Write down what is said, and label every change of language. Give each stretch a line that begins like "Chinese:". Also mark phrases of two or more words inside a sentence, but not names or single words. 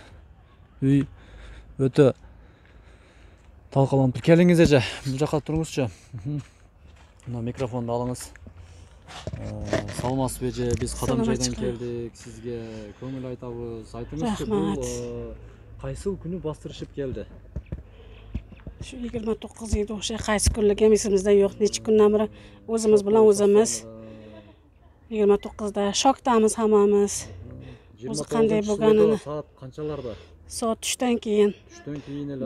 Kyrgyz: Үй өтө талкаланып. Келиңиз эже, бул жакка туруңузчу. Мына микрофонду алыңыз. Саламатсызбы эже, биз Кадам жайдан келдик. Сизге көңүл айтабыз. Айтыңызчы, бул кайсыл күнү бастырышып келди?
Uzbek: Şu 29 yedi o'sha qaysi kunlik esimizda yo'q. Necha kundan beri o'zimiz bilan o'zimiz 29da shokdamiz hammamiz. O'zi qanday bo'lganini soat qanchalarda? Soat 3dan keyin. 3dan keyin ele